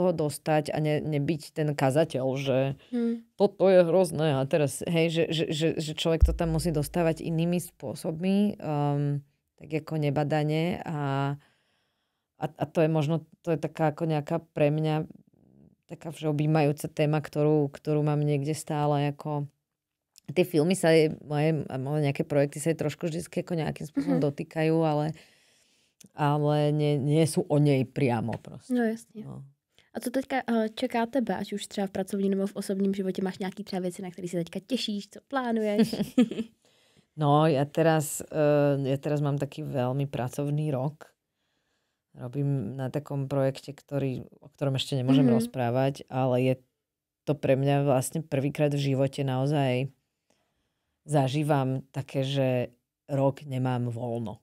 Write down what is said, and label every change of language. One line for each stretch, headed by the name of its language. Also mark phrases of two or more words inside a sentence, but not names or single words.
Slovak: toho dostať a nebyť ten kazateľ, že toto je hrozné a teraz, hej, že človek to tam musí dostávať inými spôsobmi, tak ako nebadane a to je možno, to je taká ako nejaká pre mňa taká všeobjímajúca téma, ktorú mám niekde stále ako tie filmy sa moje nejaké projekty sa trošku vždy ako nejakým spôsobom dotýkajú, ale nie sú o nej priamo prostě.
Czech: No jasně. No. A co teďka čeká tebe, ať už třeba v pracovním nebo v osobním životě, máš nějaký třeba věci, na které se teďka těšíš, co plánuješ?
Slovak: No, ja teraz mám taký veľmi pracovný rok. Robím na takom projekte, o ktorom ešte nemôžem rozprávať, ale je to pre mňa vlastne prvýkrát v živote naozaj zažívam také, že rok nemám voľno.